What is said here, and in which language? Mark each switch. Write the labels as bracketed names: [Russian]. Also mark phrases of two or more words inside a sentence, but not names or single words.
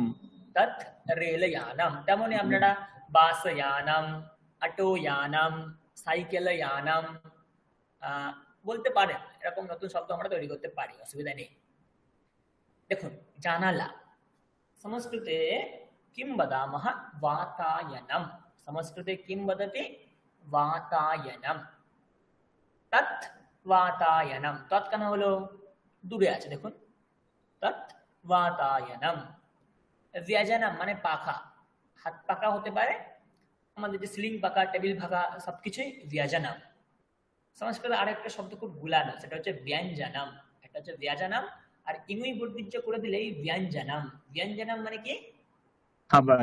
[Sanskrit] তৎ রেলয়ানম। [Bangla] তেমনি আপনারা বাসয়ানম, অটোয়ানম, সাইকেলয়ানম বলতে পারেন। এরকম নতুন শব্দ আমরা তৈরি করতে পারি, অসুবিধা নেই। দেখুন, জানালা সংস্কৃতে [Sanskrit] কিম বদামः? वातायनम। संस्कृते किं वदति? वातायनम। तत् वातायनम। तत् [Bangla] কেন হলো? দূরে আছে, দেখুন, [Sanskrit] তৎ वातायनम। [Bangla] व्यजनम মানে পাখা, হাত পাখা হতে পারে, আমাদের যে সিলিং পাখা, টেবিল পাখা, সবকিছুই ব্যজনম। সংস্কৃতে আরেকটা শব্দ খুব গুলানো, সেটা হচ্ছে ব্যঞ্জনম। এটা হচ্ছে ব্যজনম, আর ইংই বর্ধিত করে দিলেই ব্যঞ্জনম। ব্যঞ্জনম মানে কি? খাবার,